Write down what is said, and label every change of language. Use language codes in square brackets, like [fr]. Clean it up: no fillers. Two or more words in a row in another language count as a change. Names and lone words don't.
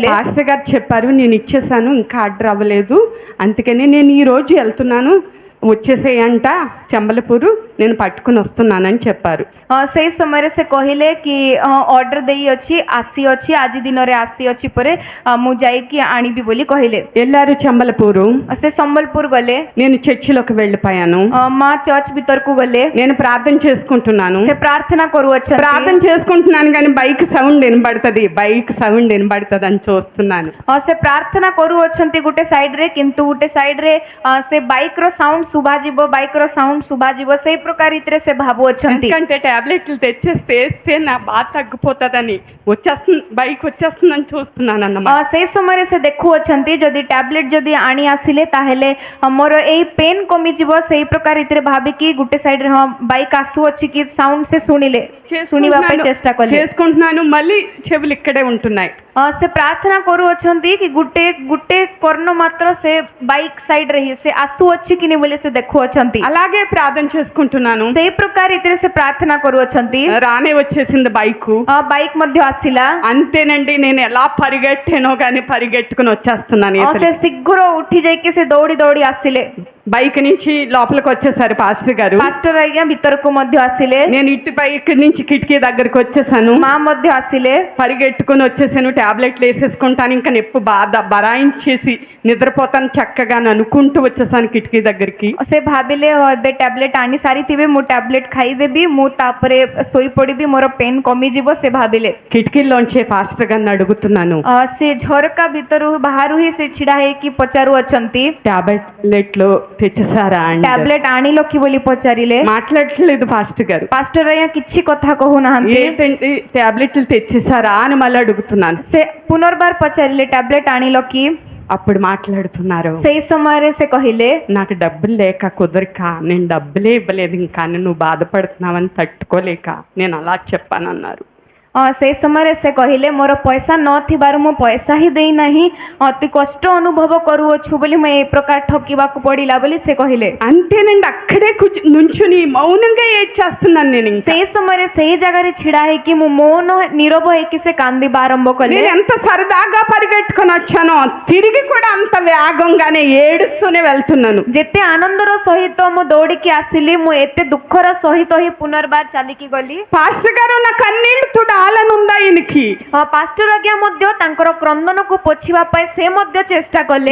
[te] పాస్టర్ గారు చెప్పారు నేను ఇచ్చేసాను, ఇంకా ఆర్డర్ అవ్వలేదు, అందుకని నేను ఈ రోజు వెళ్తున్నాను, వచ్చేసేయంట చంబలపూరు, నేను పట్టుకుని వస్తున్నానని చెప్పారు। [or] ସେଇ ସମୟରେ ସେ କହିଲେ କି ଅର୍ଡର ଦେଇ ଅଛି, ଆସି ଅଛି, ଆଜି ଦିନରେ ଆସି ଅଛି ପରେ ମୁଁ ଯାଇକି ଆଣିବି ବୋଲି କହିଲେ। [te] వెళ్ళారు చంబలపూరు। [or] ସେ ସମ୍ବଲପୁର ଗଲେ। [te] నేను చర్చిలోకి వెళ్ళిపోయాను। [or] ମା ଚର୍ଚ୍ଚ ଭିତରକୁ ଗଲେ। [te] నేను ప్రార్థన చేసుకుంటున్నాను। [or] ସେ ପ୍ରାର୍ଥନା କରୁଅଛନ୍ତି। [te] ప్రార్థన చేసుకుంటున్నాను కానీ [en] bike sound [te] వినబడుతుంది, [en] bike sound [te] వినబడుతుంది అని చూస్తున్నాను। [or] ସେ ପ୍ରାର୍ଥନା କରୁଅଛନ୍ତି ଗୋଟେ ସାଇଡରେ, କିନ୍ତୁ ଗୋଟେ ସାଇଡରେ ସେ ବାଇକ୍ ର ସାଉଣ୍ଡ ଶୁଭାଯିବ, ବାଇକ୍ ର ସାଉଣ୍ଡ ଶୁଭାଯିବ, ସେଇ ପ୍ରକାର ରୀତିରେ ସେ ଭାବୁଅଛନ୍ତି। [te] ఎందుకంటే టాబ్లెట్లు తెచ్చేస్తే వేస్తే నా బాధ తగ్గిపోతుందని వచ్చేస్తుంది, బైక్ వచ్చేస్తుందని చూస్తున్నాను అన్నమాట। [or] ସେଇ ସମୟରେ ସେ ଦେଖୁଅଛନ୍ତି ଯଦି ଟ୍ୟାବଲେଟ୍ ଯଦି ଆଣି ଆସିଲେ ତାହେଲେ ମୋର ଏଇ ପେନ୍ କମିଯିବ, ସେଇ ପ୍ରକାର ରୀତିରେ ଭାବିକି ଗୋଟେ ସାଇଡରେ ହଁ ବାଇକ୍ ଆସୁଅଛି କି ସାଉଣ୍ଡ ସେ ଶୁଣିଲେ, ଶୁଣିବା ପାଇଁ ଚେଷ୍ଟା କଲେ। [te] చేసుకుంటున్నాను, మళ్ళీ చెవులు ఇక్కడే ఉంటున్నాయి। [or] ସେ ପ୍ରାର୍ଥନା କରୁଅଛନ୍ତି କି ଗୋଟେ କର୍ଣ୍ଣ ମାତ୍ର ସେ ବାଇକ୍ ସାଇଡରେ ହିଁ ସେ ଆସୁଅଛି କି ନାହିଁ ବୋଲି ସେ ଦେଖୁଅଛନ୍ତି। [te] అలాగే ప్రార్థన చేసుకుంటున్నాను। [or] ସେଇ ପ୍ରକାର ରୀତିରେ ସେ ପ୍ରାର୍ଥନା କରୁଅଛନ୍ତି। [te] రానే వచ్చేసింది బైక్। [or] ବାଇକ୍ ମଧ୍ୟ ଆସିଲା। [te] అంతేనండి, నేను ఎలా పరిగెట్టానో కానీ పరిగెట్టుకుని వచ్చేస్తున్నాను। [or] ସେ ଶୀଘ୍ର ଉଠି ଯାଇକି ସେ ଦୌଡ଼ି ଦୌଡ଼ି ଆସିଲେ। [te] బైక్ నుంచి లోపలికి వచ్చేసారు పాస్టర్ గారు। [or] ପାଷ୍ଟର ଆଜ୍ଞା ଭିତରକୁ ମଧ୍ୟ ଆସିଲେ। [te] నేను ఇటు బైక్ నుంచి కిటికీ దగ్గరికి వచ్చేసాను। [or] ମା ମଧ୍ୟ ଆସିଲେ। [te] పరిగెట్టుకుని వచ్చేసాను, టాబ్లెట్లు వేసేసుకుంటాను, ఇంకా నొప్పి బాధ బరాయించేసి నిద్రపోతాను చక్కగా అనుకుంటూ వచ్చేసాను కిటికీ దగ్గరికి। [or] ସେ ଭାବିଲେ ଏବେ ଟ୍ୟାବଲେଟ୍ ଆଣି ସାରିଥିବେ, ମୁଁ ଟ୍ୟାବଲେଟ୍ ଖାଇଦେବି, ମୁଁ ତାପରେ ଶୋଇପଡ଼ିବି, ମୋର ପେନ୍ କମିଯିବ ସେ ଭାବିଲେ। [te] కిటికీలోంచే పాస్టర్ గారిని అడుగుతున్నాను, [or] ସେ ଝରକା ଭିତରୁ ବାହାରୁ ହିଁ ସେ ଛିଡ଼ା ହେଇକି ପଚାରୁଅଛନ୍ତି [te] టాబ్లెట్లు తెచ్చేసారా అని। [or] ଟ୍ୟାବଲେଟ୍ ଆଣିଲ କି ବୋଲି ପଚାରିଲେ। [te] మాట్లాడట్లేదు పాస్టర్ గారు। [or] ପାଷ୍ଟର ଆଜ୍ଞା କିଛି କଥା କହୁନାହାନ୍ତି। [te] ఏంటంటే టాబ్లెట్లు తెచ్చేసారా అని మళ్ళీ అడుగుతున్నాను। [or] ସେ పునర్ବାର ପଚାରିଲେ ଟ୍ୟାବଲେଟ୍ ଆଣିଲ କି? [te] అప్పుడు మాట్లాడుతున్నారు, [or] ସେଇ ସମୟରେ ସେ କହିଲେ [te] నాకు డబ్బులు లేక కుదరక నేను డబ్బులే ఇవ్వలేదు, ఇంకా నువ్వు బాధపడుతున్నావని తట్టుకోలేక నేను అలా చెప్పానన్నారు। [or] ସେଇ ସମୟରେ ସେ କହିଲେ ମୋର ପଇସା ନଥିବାରୁ ମୁଁ ପଇସା ହିଁ ଦେଇନାହିଁ, ଅତି କଷ୍ଟ ଅନୁଭବ କରୁଅଛୁ ବୋଲି ମୁଁ ଏ ପ୍ରକାର ଠକିବାକୁ ପଡ଼ିଲା ବୋଲି ସେ କହିଲେ। [te] అంతేనండి, అక్కడే నుంచుని మౌనంగా ఏడ్చేస్తున్నాను నేను। [or] ସେଇ ସମୟରେ ସେଇ ଜାଗାରେ ଛିଡ଼ା ହେଇକି ମୁଁ ମୌନ ନୀରବ ହେଇକି ସେ କାନ୍ଦିବା ଆରମ୍ଭ କଲେ। [te] నేను ఎంత సరదాగా పరిగెట్టుకొని వచ్చానో తిరిగి కూడా అంత వేగంగానే ఏడుస్తూనే వెళ్తున్నాను। [or] ଯେତେ ଆନନ୍ଦର ସହିତ ମୁଁ ଦୌଡ଼ିକି ଆସିଲି, ମୁଁ ଏତେ ଦୁଃଖର ସହିତ ହିଁ ପୁନର୍ବାର ଚାଲିକି ଗଲି। [te] పాస్టర్ గారు నా కన్నీళ్లు తుడాలనుందా ఈయనకి। [or] ପାଷ୍ଟର ଆଜ୍ଞା ମଧ୍ୟ ତାଙ୍କର କ୍ରନ୍ଦନକୁ ପୋଛିବା ପାଇଁ ସେ ମଧ୍ୟ ଚେଷ୍ଟା କଲେ।